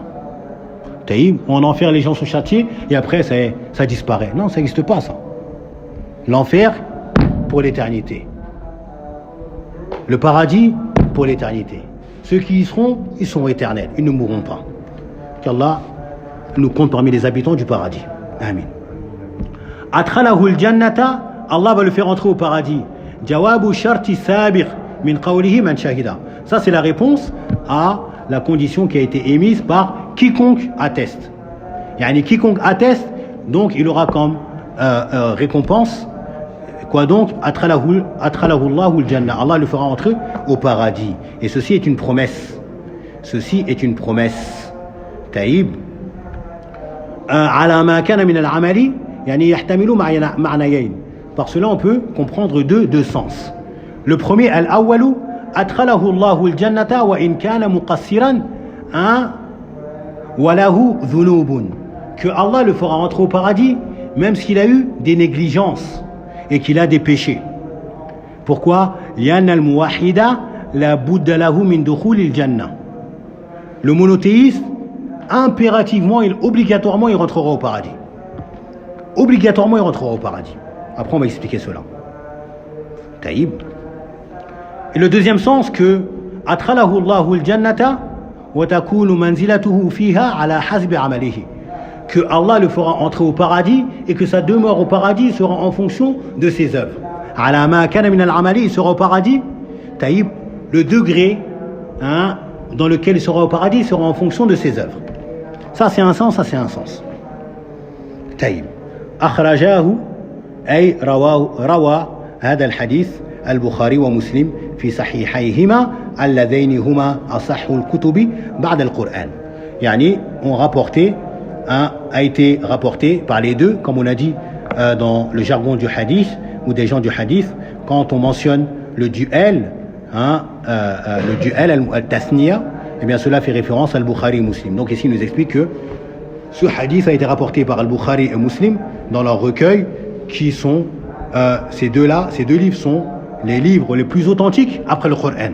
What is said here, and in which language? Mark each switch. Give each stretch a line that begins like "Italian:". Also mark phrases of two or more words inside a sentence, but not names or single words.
French: Taïb, en enfer, les gens sont châtiés, et après, ça disparaît. Non, ça n'existe pas, ça. L'enfer, pour l'éternité. Le paradis, pour l'éternité. Ceux qui y seront, ils sont éternels, ils ne mourront pas. Qu'Allah nous compte parmi les habitants du paradis. Amin.
Arabic: أدخله الجنة,
French: Allah va le faire entrer au paradis.
Arabic: جواب الشرط السابق من قوله من شهد.
French: Ça c'est la réponse à la condition qui a été émise par quiconque atteste. Yani quiconque atteste, donc il aura comme récompense quoi donc?
Arabic: أدخله الله الجنة.
French: Allah le fera entrer au paradis. Et ceci est une promesse. Ceci est une promesse. Taïb.
Arabic: على ما كان من العمل يعني يحتمل معنيين.
French: Par cela on peut comprendre deux sens. Le premier,
Arabic: الأول أدخله الله الجنة وإن كان مقصرا وله ذنوب.
French: Que Allah le fera entrer au paradis même s'il a eu des négligences et qu'il a des péchés. Pourquoi?
Arabic: لأن الموحد لا بد له من دخول الجنة.
French: Le monothéiste, impérativement, obligatoirement, il rentrera au paradis. Obligatoirement, il rentrera au paradis. Après, on va expliquer cela. Taïb. Et le deuxième sens, que
Arabic: أدخله الله الجنة وتكون منزلته فيها على حسب عمله.
French: Que Allah le fera entrer au paradis et que sa demeure au paradis sera en fonction de ses œuvres.
Arabic: على ما كان من العمل,
French: il sera au paradis. Taïb, le degré dans lequel il sera au paradis sera en fonction de ses œuvres. Ça c'est un sens, ça c'est un sens.
Arabic: Taïb. أخرجه أي روى هذا الحديث البخاري ومسلم في صحيحيهما اللذين هما أصح الكتب بعد القرآن.
French: يعني a été rapporté par les deux, comme on a dit dans le jargon du hadith ou des gens du hadith, quand on mentionne le duel, le duel al-tasniya, eh bien cela fait référence à al-Bukhari et Muslim. Donc ici il nous explique que ce hadith a été rapporté par al-Bukhari et Muslim dans leur recueil, qui sont ces deux livres sont les livres les plus authentiques après le Coran.